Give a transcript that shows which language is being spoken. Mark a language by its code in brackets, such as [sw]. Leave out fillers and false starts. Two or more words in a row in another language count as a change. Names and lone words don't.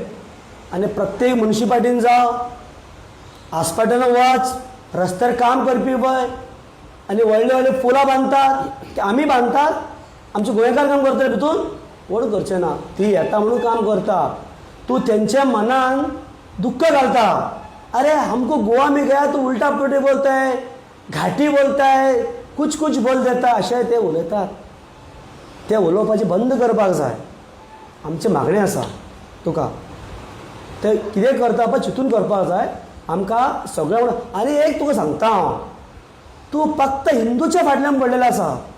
[kok] आनी प्रत्येक म्युनिसिपालिटीन जावं, हॉस्पिटलान वच, रस्त्यार काम करपी पळय आनी व्हडले व्हडले पुलां बांदतात, आमी बांदतात, आमचे गोंयकार काम करतले भितून व्हड करचें ना. ती येता म्हणून काम करता. तूं तेंच्या मनान दुख्ख घालता. [hi] अरे हमको गोवा में गया तो उल्टा पुल्टे बोलता है, घाटी बोलता है, कुछ कुछ बोल देता, [kok] अशें ते उलयतात. ते उलोवपाचें बंद करपाक जाय. आमची मागणी आसा तुका, ते कितें करता पळय चिंतून करपाक जाय. आमकां सगळें. आनी एक तुका सांगता हांव, तूं फक्त हिंदूच्या फाटल्यान पडलेलो आसा.